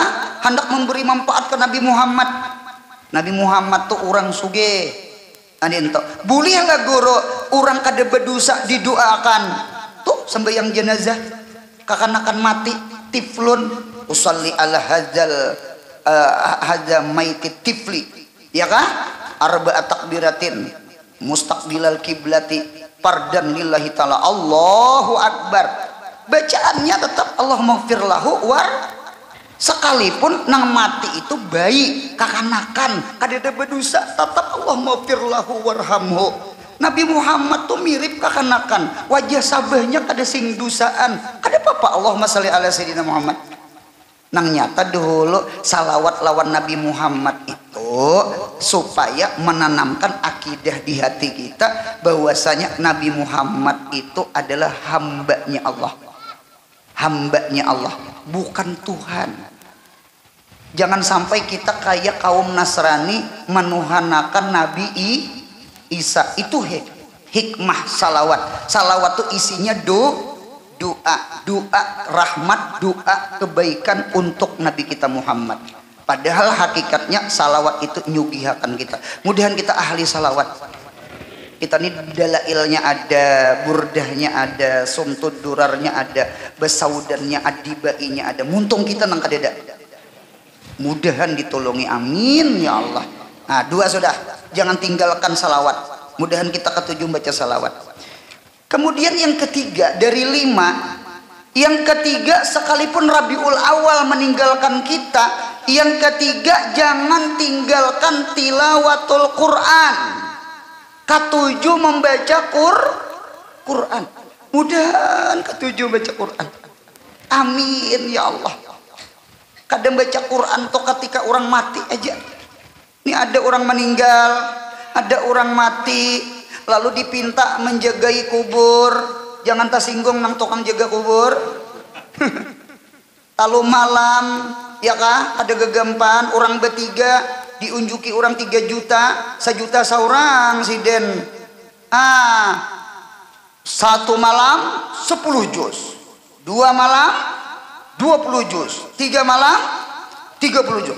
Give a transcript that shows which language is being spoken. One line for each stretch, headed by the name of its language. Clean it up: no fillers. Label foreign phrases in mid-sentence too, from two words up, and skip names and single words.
Banjar: Hendak memberi manfaat ke Nabi Muhammad. Nabi Muhammad tuh orang suge adinto boleh lah guru orang kada berdosa didoakan tuh sembahyang jenazah kakanakan mati tiflun
Arabic: أصلي على هذا الميت الطفل,
Banjar: ya kan?
Arabic: أربع تكبيرات مستقبل القبلة فرضا لله تعالى، الله أكبر.
Indonesian: Bacaannya tetap
Arabic: اللهم اغفر له ور,
Banjar: sekalipun nang mati itu bayi kakanakan kada berdosa tetap
Arabic: اللهم اغفر له وارحمه.
Banjar: Nabi Muhammad tuh mirip kakanakan, wajah sabahnya kada sing dosaan, kada apa-apa.
Arabic: اللهم صل على سيدنا محمد.
Banjar: Nang nyata dulu salawat lawan Nabi Muhammad itu supaya menanamkan akidah di hati kita bahwasanya Nabi Muhammad itu adalah hambanya Allah, hambanya Allah, bukan Tuhan.
Indonesian: Jangan sampai kita kayak kaum Nasrani menuhanakan Nabi Isa. Itu hikmah salawat. Salawat itu isinya doa rahmat, doa kebaikan untuk Nabi kita Muhammad.
Banjar: Padahal hakikatnya salawat itu nyugihakan kita. Mudahan kita ahli salawat. Kita ini dalailnya ada, burdahnya ada, sumtud durarnya ada, besaudannya, adibainya ada. Muntung kita nang kadeda. Mudahan ditolongi,
Arabic: آمين يا الله.
Banjar: Nah, 2 sudah. Jangan tinggalkan salawat. Mudahan kita ketujuh baca salawat.
Indonesian: Kemudian yang ketiga dari 5, yang ketiga sekalipun Rabiul Awal meninggalkan kita, yang ketiga jangan tinggalkan
Arabic: تلاوة القرآن.
Banjar: Ketujuh membaca Quran. Mudahan ketujuh baca Quran.
Arabic: آمين يا الله.
Banjar: Kadang baca Quran tuh ketika orang mati aja.
Indonesian: Ini ada orang meninggal, ada orang mati, lalu dipinta menjagai kubur.
Banjar: Jangan tersinggung nang tukang jaga kubur. Lalu malam, ya kah? Ada gegampahan orang bertiga diunjuki orang 3 juta, 1 juta seorang siden. 1 malam 10 juz, 2 malam 20 juz, 3 malam 30 juz.